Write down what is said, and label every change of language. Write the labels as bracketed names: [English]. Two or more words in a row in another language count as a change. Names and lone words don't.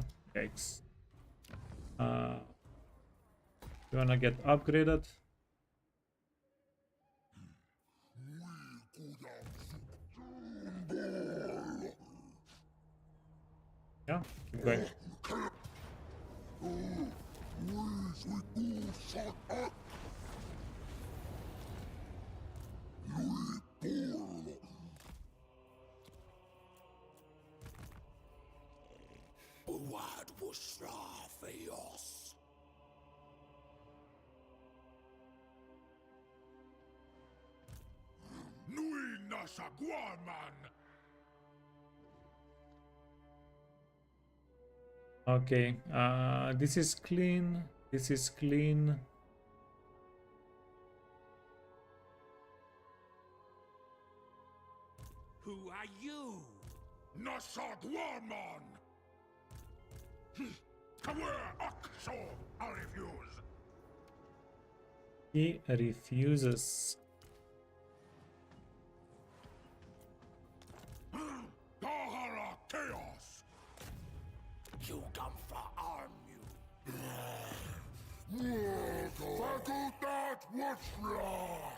[English] Yikes. You wanna get upgraded? Yeah, keep going. Buad Bushra Feos. Nui nasa guarman. Okay, this is clean. This is clean. Who are you? Nasa guarman. Kawer akso. I refuse. He refuses. Tahara chaos. You come for arm you. Fakultat Washra.